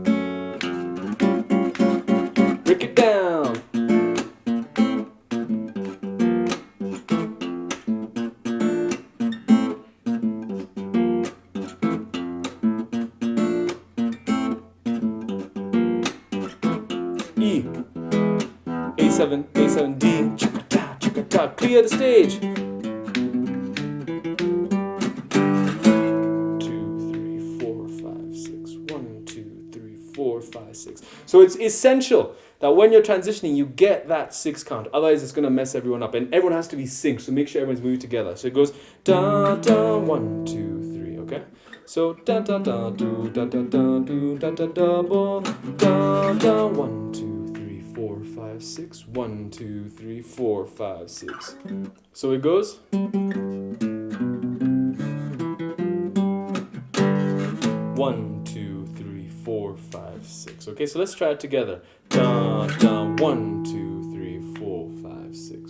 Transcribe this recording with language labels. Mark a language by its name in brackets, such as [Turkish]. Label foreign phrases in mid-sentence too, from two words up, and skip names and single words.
[English] Break it down. E, A7, A7, D, chicka-ta, chicka-ta, clear the stage. 2, 3, 4, 5, 6. 1, 2, 3, 4, 5, 6. So it's essential that when you're transitioning, you get that 6 count. Otherwise, it's gonna mess everyone up, and everyone has to be synced. So make sure everyone's moving together. So it goes da da 1, 2, 3. Okay. So da da da do da da da do da da double da da 1, 2, 3, 4, 5, 6. 1, 2, 3, 4, 5, 6. So it goes. 1, 2, 3, 4, 5, 6. Okay, so let's try it together. Da da 1, 2, 3, 4, 5, 6.